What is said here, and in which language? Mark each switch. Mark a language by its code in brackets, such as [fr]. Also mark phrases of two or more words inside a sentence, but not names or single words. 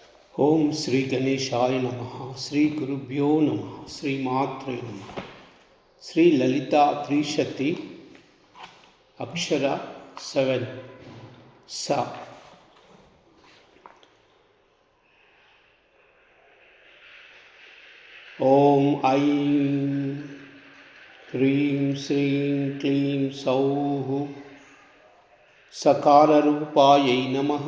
[sa] ಓಂ ಶ್ರೀ ಗಣೇಶಾಯ ನಮಃ. ಶ್ರೀ ಗುರುಭ್ಯೋ ನಮಃ. ಶ್ರೀ ಮಾತ್ರೇ ನಮಃ. ಶ್ರೀ ಲಲಿತಾ ತ್ರಿಶತಿ ಅಕ್ಷರ 7 ಸ. ಓಂ ಐಂ ಹ್ರೀಂ ಶ್ರೀಂ ಕ್ಲೀಂ ಸೌಃ ಸಕಾರರೂಪಾಯೈ ನಮಃ.